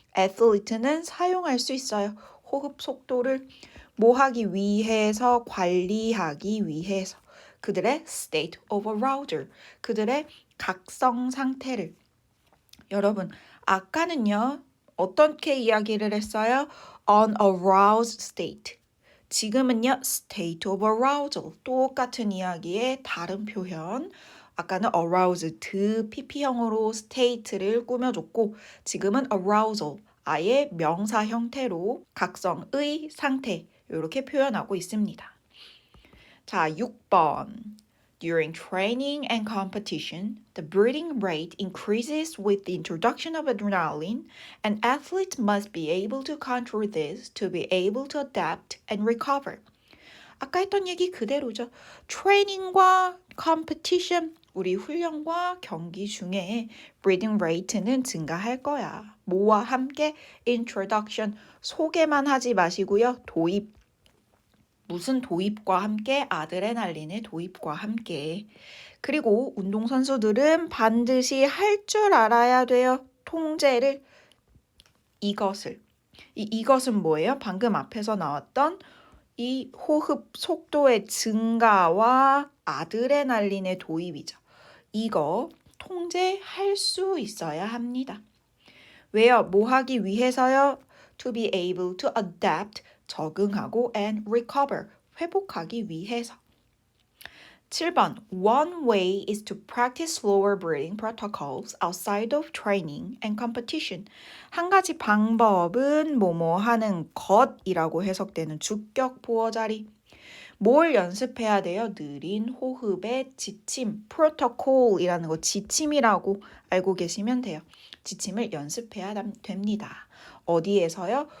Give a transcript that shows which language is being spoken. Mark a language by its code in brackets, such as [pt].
[ko] athlete는 사용할 수 있어요. 호흡 속도를 뭐 하기 위해서, 관리하기 위해서. 그들의 [en] state of arousal, [ko] 그들의 각성 상태를. 여러분, 아까는요, 어떻게 이야기를 했어요? [en] On aroused state. [ko] 지금은요, [en] state of arousal. [ko] 똑같은 이야기의 다른 표현. 아까는 aroused, PP형으로 state를 꾸며줬고, 지금은 arousal, 아예 명사 형태로 각성의 상태, 이렇게 표현하고 있습니다. 자, 6번. [en] During training and competition, the breathing rate increases with the introduction of adrenaline, and athletes must be able to control this to be able to adapt and recover. [ko] 아까 했던 얘기 그대로죠. 트레이닝과 competition, 우리 훈련과 경기 중에 breathing rate는 증가할 거야. 뭐와 함께? introduction, 소개만 하지 마시고요. 도입. 무슨 도입과 함께? 아드레날린의 도입과 함께. 그리고 운동선수들은 반드시 할 줄 알아야 돼요. 통제를. 이것은 뭐예요? 방금 앞에서 나왔던 이 호흡 속도의 증가와 아드레날린의 도입이죠. 이거 통제할 수 있어야 합니다. 왜요? 뭐 하기 위해서요? [en] To be able to adapt, [ko] 적응하고 [en] and recover, [ko] 회복하기 위해서. 7번. [en] One way is to practice slower breathing protocols outside of training and competition. [ko] 한 가지 방법은 뭐뭐 하는 것이라고 해석되는 주격 보어 자리. 뭘 연습해야 돼요? 느린 호흡의 지침, 프로토콜이라는 거 지침이라고 알고 계시면 돼요. 지침을 연습해야 됩니다. 어디에서요?